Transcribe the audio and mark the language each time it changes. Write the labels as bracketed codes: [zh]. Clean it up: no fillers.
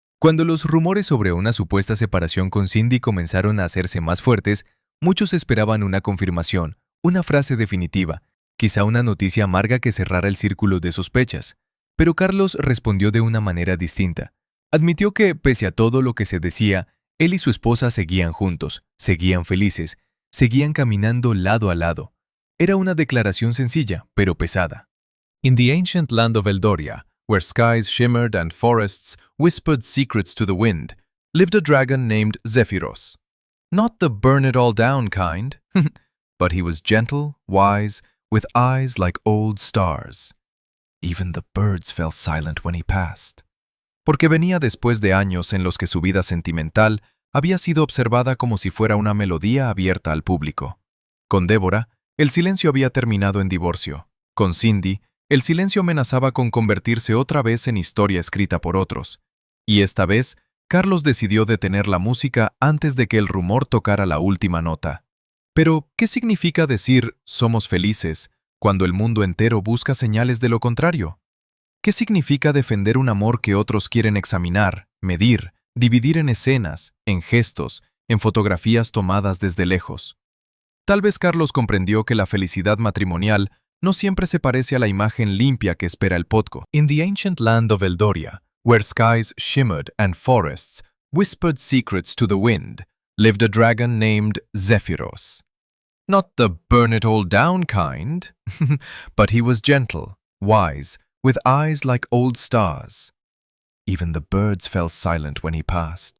[es] Cuando los rumores sobre una supuesta separación con Cindy comenzaron a hacerse más fuertes, muchos esperaban una confirmación, una frase definitiva, quizá una noticia amarga que cerrara el círculo de sospechas. Pero Carlos respondió de una manera distinta. Admitió que, pese a todo lo que se decía, él y su esposa seguían juntos, seguían felices, seguían caminando lado a lado. Era una declaración sencilla, pero pesada. [en] In the ancient land of Eldoria, where skies shimmered and forests whispered secrets to the wind, lived a dragon named Zephyros. Not the burn-it-all-down kind, but he was gentle, wise, with eyes like old stars. Even the birds fell silent when he passed. [es] Porque venía después de años en los que su vida sentimental había sido observada como si fuera una melodía abierta al público. Con Débora, el silencio había terminado en divorcio. Con Cindy, el silencio amenazaba con convertirse otra vez en historia escrita por otros. Y esta vez, Carlos decidió detener la música antes de que el rumor tocara la última nota. Pero, ¿qué significa decir «somos felices» cuando el mundo entero busca señales de lo contrario? ¿Qué significa defender un amor que otros quieren examinar, medir, dividir en escenas, en gestos, en fotografías tomadas desde lejos? Tal vez Carlos comprendió que la felicidad matrimonial no siempre se parece a la imagen limpia que espera el podcast. [en] In the ancient land of Eldoria, where skies shimmered and forests whispered secrets to the wind, lived a dragon named Zephyros. Not the burn-it-all-down kind, but he was gentle, wise, with eyes like old stars. Even the birds fell silent when he passed.